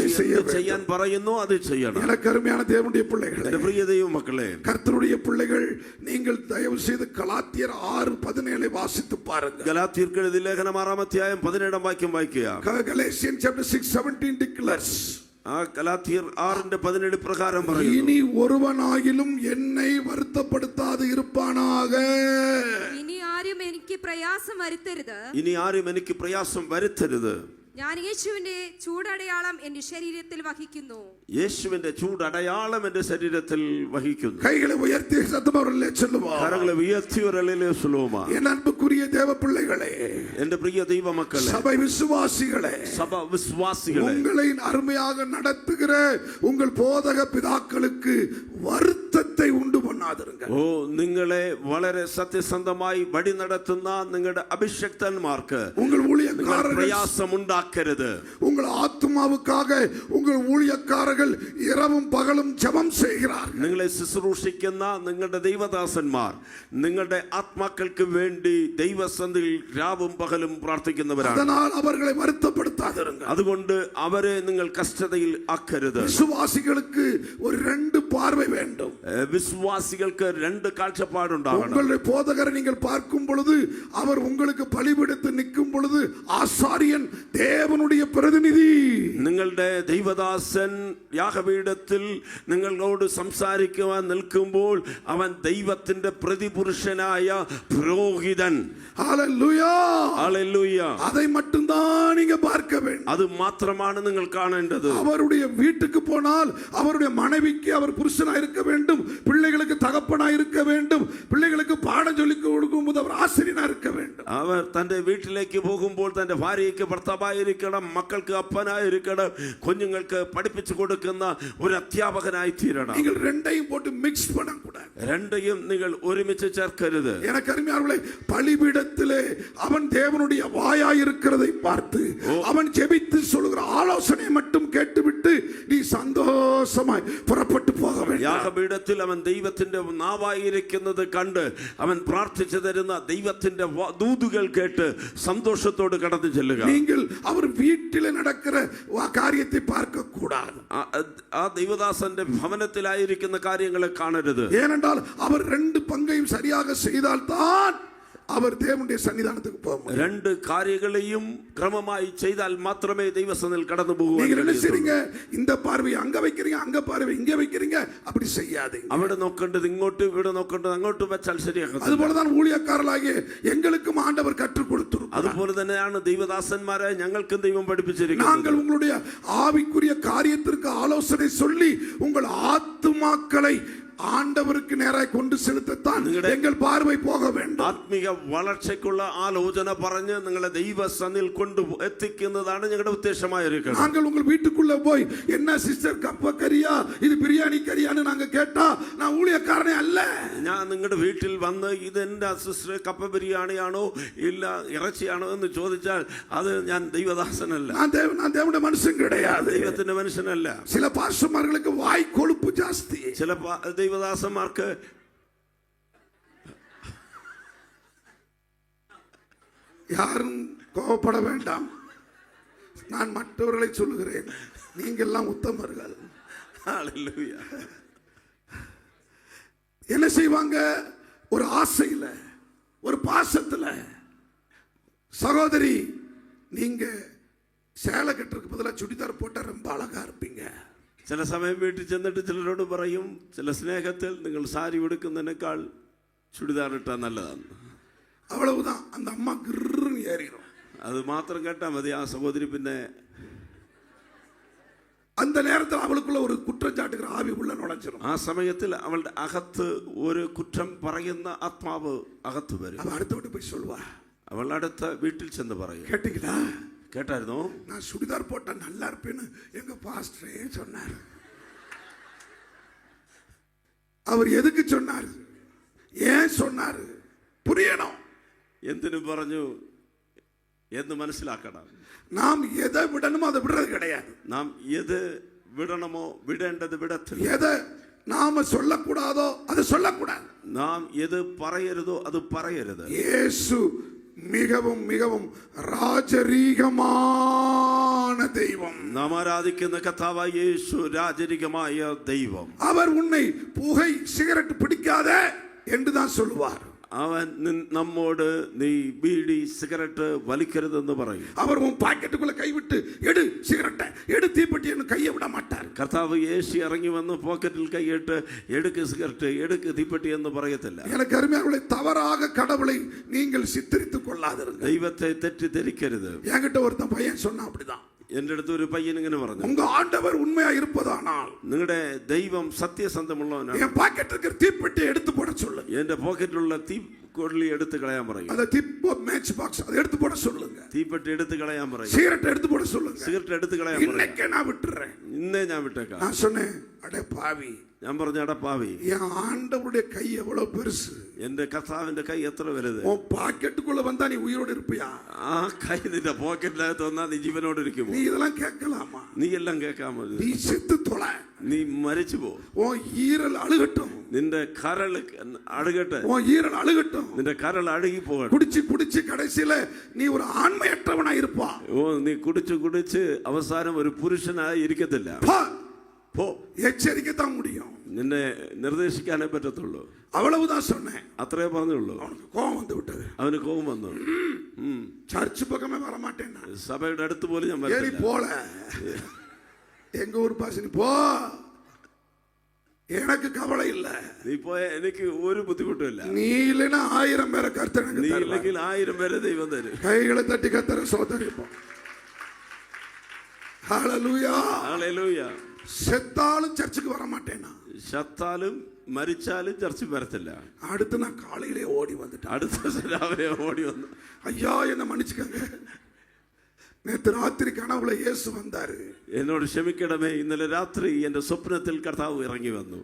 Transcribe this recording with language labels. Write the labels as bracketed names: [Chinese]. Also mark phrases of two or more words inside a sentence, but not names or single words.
[Malayalam] യേശു [Tamil] செய்ய [Malayalam] എന്ത് ചെയ്യാൻ [Tamil] வேண்டும். [Malayalam] പറയുന്നു അത് ചെയ്യണം. [Tamil] எனக்கு அருமையான தேவனுடைய பிள்ளைகளே, [Malayalam] എന്റെ പ്രിയ ദൈവമക്കളെ, [Tamil] கர்த்தருடைய பிள்ளைகள், நீங்கள் தயவு செய்து கலாத்தியர் 6:17 வாசித்து பாருங்க. [Malayalam] ഗലാത്യർക്ക് എഴുതിയ ലേഖനം 6-ാം അധ്യായം 17-ാം വാക്യം വായിക്കുക. [English] Galatians chapter 6:17 declares, [Malayalam] ആ ഗലാത്യർ 6:17 പ്രകാരം പറയുന്നു, [Tamil] இனி ஒருவனாகிலும் என்னை வருத்தப்படுத்தாது இருப்பானாக. [Malayalam] ഇനി ആരും എനിക്ക് പ്രയാസം വരുത്തരുത്. ഇനി ആരും എനിക്ക് പ്രയാസം വരുത്തരുത്. ഞാൻ യേശുവിന്റെ ചൂടടയാളം എന്റെ ശരീരത്തിൽ വഹിക്കുന്നു. യേശുവിന്റെ ചൂടടയാളം എന്റെ ശരീരത്തിൽ വഹിക്കുന്നു. [Tamil] கைகளை உயர்த்தி சத்தமாவர்களே சொல்லுவோம். [Malayalam] കരങ്ങളെ ഉയർത്തി ഒരളിലെ സുലോമ. [Tamil] என் அன்புக்குரிய தேவ பிள்ளைகளே, [Malayalam] എന്റെ പ്രിയ ദൈവമക്കളെ, [Tamil] சபை விசுவாசிகளே, [Malayalam] സഭ വിശ്വാസികളെ, [Tamil] உங்களை அருமையாக நடத்துகிற உங்கள் போதக பிதாக்களுக்கு வருத்தத்தை உண்டு பண்ணாதிருங்க. [Malayalam] ഓ നിങ്ങളെ വളരെ സത്യസന്ധമായി വഴി നടത്തുന്ന നിങ്ങളുടെ അഭിഷക്തന്മാർക്ക് [Tamil] உங்கள் ஊழியக்காரர்கள் [Malayalam] പ്രയാസം ഉണ്ടാക്കരുത്. [Tamil] உங்கள் ஆத்மாவுக்காக உங்கள் ஊழியக்காரர்கள் இரவும் பகலும் ஜெபம் செய்கிறார்கள். [Malayalam] നിങ്ങളെ ശുശ്രൂഷിക്കുന്ന നിങ്ങളുടെ ദൈവദാസന്മാർ നിങ്ങളുടെ ആത്മാക്കൾക്ക് വേണ്ടി ദൈവസന്നിധിയിൽ രാവും പകലും പ്രാർത്ഥിക്കുന്നവരാണ്. [Tamil] அதனால் அவர்களை வருத்தப்படுத்தாதிருங்க. [Malayalam] അതുകൊണ്ട് അവരെ നിങ്ങൾ കഷ്ടതയിൽ ആക്കരുത്. [Tamil] விசுவாசிகளுக்கு ஒரு 2 பார்வை வேண்டும். [Malayalam] വിശ്വാസികൾക്ക് 2 കാഴ്ചപ്പാടുണ്ടാകണം. [Tamil] உங்களுடைய போதகரை நீங்கள் பார்க்கும் பொழுது அவர் உங்களுக்கு பலிபீடத்தில் நிற்கும் பொழுது ஆசாரியன் தேவனுடைய பிரதிநிதி. [Malayalam] നിങ്ങളുടെ ദൈവദാസൻ യാഗപീഠത്തിൽ നിങ്ങളോട് സംസാരിക്കുവാൻ നിൽക്കുമ്പോൾ അവൻ ദൈവത്തിന്റെ പ്രതിപുരുഷനായ പുരോഹിതൻ. [Tamil] ஹல்லேலூயா. [Malayalam] ഹല്ലേലൂയ. [Tamil] அதை மட்டும் தான் நீங்க பார்க்க வேண்டும். [Malayalam] അത് മാത്രമാണ് നിങ്ങൾ കാണേണ്ടത്. [Tamil] அவருடைய வீட்டுக்கு போனால் அவருடைய மனைவிக்கு அவர் புருஷனாய் இருக்க வேண்டும், பிள்ளைகளுக்கு தகப்பனாய் இருக்க வேண்டும், பிள்ளைகளுக்கு பாடம் சொல்லி கொடுக்கும்போது அவர் ஆசிரியனாய் இருக்க வேண்டும். [Malayalam] അവർ തന്റെ വീട്ടിലേക്ക് പോകുമ്പോൾ തന്റെ ഭാര്യയ്ക്ക് ഭർത്താവായിരിക്കണം, മക്കൾക്ക് അപ്പനായിരിക്കണം, കുഞ്ഞുങ്ങൾക്ക് പഠിപ്പിച്ചു കൊടുക്കുന്ന ഒരു അധ്യാപകനായി തീരണം. [Tamil] நீங்கள் ரெண்டையும் போட்டு மிக்ஸ் பண்ண கூடாது. [Malayalam] രண்டையும் നിങ്ങൾ ഒരുമിച്ച് ചേർക്കരുത്. [Tamil] எனக்கு அருமையானவர்களே, பலிபீடத்திலே அவன் தேவனுடைய வாயாய் இருக்கிறதை பார்த்து அவன் ஜெபித்து சொல்லுகிற ஆலோசனை மட்டும் கேட்டுவிட்டு நீ சந்தோஷமாய் புறப்பட்டு போக வேண்டும். [Malayalam] യാഗപീഠത്തിൽ അവൻ ദൈവത്തിന്റെ നാവായിരിക്കുന്നത് കണ്ട് അവൻ പ്രാർത്ഥിച്ചു തരുന്ന ദൈവത്തിന്റെ ദൂതുകൾ കേട്ട് സന്തോഷത്തോട് കടന്നു ചെല്ലുക. [Tamil] நீங்கள் அவர் வீட்டில் நடக்கிற காரியத்தை பார்க்க கூடாது. [Malayalam] ആ ദൈവദാസന്റെ ഭവനത്തിലായിരിക്കുന്ന കാര്യങ്ങളെ കാണരുത്. [Tamil] ஏனென்றால் அவர் 2 பங்கையும் சரியாக செய்தால்தான் அவர் தேவனுடைய சன்னிதானத்துக்கு போக முடியும். [Malayalam] 2 കാര്യങ്ങളെയും ക്രമമായി ചെയ്താൽ മാത്രമേ ദൈവസന്നിധിയിൽ കടന്നു [Tamil] நீங்கள் என்ன [Malayalam] പോകൂ. [Tamil] செய்றீங்க? இந்த பார்வை அங்க வைக்கிறீங்க, அங்க பார்வை இங்க வைக்கிறீங்க, அப்படி செய்யாதீங்க. [Malayalam] അവിടെ നോക്കേണ്ടത് ഇങ്ങോട്ട്, ഇവിടെ നോക്കേണ്ടത് അങ്ങോട്ട് വെച്ചാൽ ശരിയാകും. [Tamil] அதுபோலதான் ஊழியக்காரர்களாகிய எங்களுக்கும் ஆண்டவர் கற்றுக் கொடுத்திருக்கிறார். [Malayalam] അതുപോലെ തന്നെയാണ് ദൈവദാസന്മാരെ ഞങ്ങൾക്കും ദൈവം പഠിപ്പിച്ചിരിക്കുന്നത്. [Tamil] நாங்கள் உங்களுடைய ஆவிக்குரிய காரியத்திற்கு ஆலோசனை சொல்லி உங்கள் ஆத்துமாக்களை ஆண்டவருக்கு நேராய் கொண்டு செலுத்தத்தான் எங்கள் பார்வை போக வேண்டும். [Malayalam] ആത്മീക വളർച്ചയ്ക്കുള്ള ആലോചന പറഞ്ഞ് നിങ്ങളെ ദൈവസന്നിധിയിൽ കൊണ്ട് എത്തിക്കുന്നതാണ് ഞങ്ങളുടെ ഉദ്ദേശമായിരിക്കുന്നത്. [Tamil] நாங்கள் உங்கள் வீட்டுக்குள்ள போய் என்ன சிஸ்டர் கப்ப கறியா இது பிரியாணி கறியான்னு நாங்க கேட்டா நான் ஊழியக்காரனே அல்ல. [Malayalam] ഞാൻ നിങ്ങളുടെ വീട്ടിൽ വന്ന് ഇത് എന്റെ സിസ്റ്റർ കപ്പ ബിരിയാണിയാണോ ഇല്ല ഇറച്ചിയാണോ എന്ന് ചോദിച്ചാൽ അത് ഞാൻ ദൈവദാസനല്ല, [Tamil] நான் தேவனுடைய மனுஷன் கிடையாது. [Malayalam] ദൈവത്തിന്റെ മനുഷ്യനല്ല. [Tamil] சில பாஸ்டர்மார்களுக்கு வாய் கொழுப்பு ஜாஸ்தி. [Malayalam] ചില ദൈവദാസന്മാർക്ക് [Tamil] யாரும் கோபப்பட வேண்டாம், நான் மற்றவர்களை சொல்லுகிறேன், நீங்க எல்லாம் உத்தமர்கள். ஹல்லேலூயா. என்ன செய்வாங்க? ஒரு ஆசையில ஒரு பாசத்துல, சகோதரி நீங்க சேலை கட்டுறதுக்கு பதிலா சுடிதார் போட்டா ரொம்ப அழகா இருப்பீங்க. [Malayalam] ചില സമയം വീട്ടിൽ ചെന്നിട്ട് ചിലരോട് പറയും, ചില സ്നേഹത്തിൽ നിങ്ങൾ സാരി ഉടുക്കുന്നതിനേക്കാൾ ചുടിദാർ ഇട്ടാൽ നല്ലതാണ്. [Tamil] அவ்வளவுதான், அந்த அம்மா கிர்ன்னு ஏறிடும். [Malayalam] അത് മാത്രം കേട്ടാൽ മതി, ആ സഹോദരി പിന്നെ [Tamil] அந்த நேரத்தில் அவளுக்குள்ள ஒரு குற்றச்சாட்டுகிற ஆவி உள்ள நுழைஞ்சிடும். [Malayalam] ആ സമയത്തിൽ അവളുടെ അകത്ത് ഒരു കുറ്റം പറയുന്ന ആത്മാവ് അകത്ത് വരും. [Tamil] அவ அடுத்த விட்டு போய் சொல்லுவா, [Malayalam] അവൾ അടുത്ത വീട്ടിൽ ചെന്ന് പറയും, [Tamil] கேட்டீங்களா [Malayalam] കേട്ടായിരുന്നോ [Tamil] நான் சுடிதார் போட்டா நல்லா இருப்பேன்னு எங்க பாஸ்டரே சொன்னார். அவர் எதுக்கு சொன்னார், ஏன் சொன்னார் புரியணும். [Malayalam] എന്തിനു പറഞ്ഞു എന്ന് മനസ്സിലാക്കണം. [Tamil] நாம் எதை விடணுமோ அதை விடுறது கிடையாது. [Malayalam] നാം எது വിടണമോ വിടേണ്ടത് വിടത്തില്ല. [Tamil] எதை நாம சொல்லக்கூடாதோ அதை சொல்லக்கூடாது. [Malayalam] നാം எது പറയരുതോ അത് പറയരുത്. [Tamil] இயேசு மிகவும் மிகவும் ராஜரீகமான தெய்வம். [Malayalam] നാം ആരാധിക്കുന്ന കർത്താവായ യേശു രാജരികമായ ദൈവം. [Tamil] அவர் உன்னை புகை சிகரெட் பிடிக்காத என்று தான் சொல்லுவார். [Malayalam] അവൻ നമ്മോട് നീ ബീഡി സിഗരറ്റ് വലിക്കരുതെന്ന് പറയും. [Tamil] அவர் உன் பாக்கெட்டுக்குள்ள கைவிட்டு எடு சிகரெட்டை எடு தீப்பெட்டி என்று கையை விட மாட்டார். [Malayalam] കർത്താവ് യേശു ഇറങ്ങി വന്ന് പോക്കറ്റിൽ കൈയിട്ട് എടുക്ക് സിഗരറ്റ് എടുക്ക് തീപ്പെട്ടി എന്ന് പറയത്തില്ല. [Tamil] எனக்கு அருமையானவர்களே, தவறாக கடவுளை நீங்கள் சித்தரித்துக் கொள்ளாதீர்கள். [Malayalam] ദൈവത്തെ തെറ്റിദ്ധരിക്കരുത്. [Tamil] என்கிட்ட ஒருத்தன் பையன் சொன்னா அப்படிதான், [Malayalam] എന്റെ അടുത്ത് ഒരു പയ്യൻ ഇങ്ങനെ പറഞ്ഞു, [Tamil] உங்க ஆண்டவர் உண்மையா இருப்பதானால் [Malayalam] നിങ്ങളുടെ ദൈവം സത്യസന്ധമുള്ളവനാണ്, [Tamil] என் பாக்கெட் இருக்கிற தீப்பெட்டி எடுத்து போட சொல்லுங்க. [Malayalam] എന്റെ പോക്കറ്റിലുള്ള തീക്കൊള്ളി എടുത്ത് കളയാൻ പറയും. [Tamil] அந்த தீப்போ [English] match box [Tamil] அதை எடுத்து போட சொல்லுங்க. [Malayalam] തീപ്പെട്ടി എടുത്ത് കളയാൻ പറയും. [Tamil] சிகரெட் எடுத்து போட சொல்லுங்க. [Malayalam] സിഗരറ്റ് എടുത്ത് കളയാൻ പറയും. [Tamil] இன்னைக்கே நான் விட்டுறேன். [Malayalam] ഇന്നേ ഞാൻ വിട്ടേക്കാം. [Tamil] நான் சொன்னேன், அடே பாவி, [Malayalam] ഞാൻ പറഞ്ഞു, അടപ്പാവി, [Tamil] என் ஆண்டவருடைய கை எவ்வளவு பெருசு, [Malayalam] എന്റെ കർത്താവിന്റെ കൈ എത്ര വലുത്, [Tamil] உன் பாக்கெட்டுக்குள்ள வந்தா நீ உயிரோடு இருப்பியா? [Malayalam] ആ കൈ നിന്റെ പോക്കറ്റിനകത്ത് വന്നാൽ നീ ജീവനോട് ഇരിക്കുമോ? [Tamil] நீ இதெல்லாம் கேட்கலாமா? [Malayalam] നീ എല്ലാം കേൾക്കാമോ? [Tamil] நீ செத்து தொலை, [Malayalam] നീ മരിച്ചു പോ, [Tamil] உன் ஈரல் அழுகட்டும், [Malayalam] നിന്റെ കരൾ അഴുകട്ടെ, [Tamil] உன் ஈரல் அழுகட்டும், [Malayalam] നിന്റെ കരൾ അഴുകി പോകട്ടെ. [Tamil] குடிச்சு குடிச்சு கடைசியில நீ ஒரு ஆண்மையற்றவனா இருப்பா. [Malayalam] ഓ, നീ കുടിച്ച് കുടിച്ച് അവസാനം ഒരു പുരുഷനായി ഇരിക്കത്തില്ല. പോ, [Tamil] எச்சரிக்கத்தான் முடியும், [Malayalam] നിന്നെ നിർദ്ദേശിക്കാനേ പറ്റത്തുള്ളൂ. [Tamil] அவ்வளவுதான் சொன்னேன். [Malayalam] അത്രേ പറഞ്ഞുള്ളൂ. [Tamil] அவனுக்கு கோபம் வந்து விட்டது. [Malayalam] അവന് കോപം വന്നു. [Tamil] சர்ச்சு பக்கமே வர மாட்டேன், [Malayalam] സഭയുടെ അടുത്ത് പോലും ഞാൻ [Tamil] ஏறி [Malayalam] വരത്തില്ല. [Tamil] போல எங்க ஊர் பாசனி போ, எனக்கு கவலை இல்ல. [Malayalam] നീ പോയ എനിക്ക് ഒരു ബുദ്ധിമുട്ടുമില്ല. [Tamil] நீ இல்லைன்னா 1000 பேரை கர்த்தர் [Malayalam] നീ [Tamil] எனக்கு தருவார். [Malayalam] ഇല്ലെങ്കിൽ 1000 പേരെ ദൈവം തരും. [Tamil] கைகளை தட்டி கர்த்தரை சோதரிப்போம். ஹalleluya. [Malayalam] ഹല്ലേലൂയ. [Tamil] செத்தாலும் சர்ச்சுக்கு வர மாட்டேனா, [Malayalam] ചത്താലും മരിച്ചാലും ചർച്ചിൽ വരത്തില്ല. [Tamil] அடுத்து நான் காலையிலே ஓடி வந்துட்டேன். [Malayalam] അടുത്ത ദിവസം രാവിലെ ഓടി വന്നു, [Tamil] ஐயா என்ன மன்னிச்சுக்கங்க, நேத்து ராத்திரி கனவுல இயேசு வந்தாரு. [Malayalam] എന്നോട് ക്ഷമിക്കണമേ, ഇന്നലെ രാത്രി എന്റെ സ്വപ്നത്തിൽ കർത്താവ് ഇറങ്ങി വന്നു.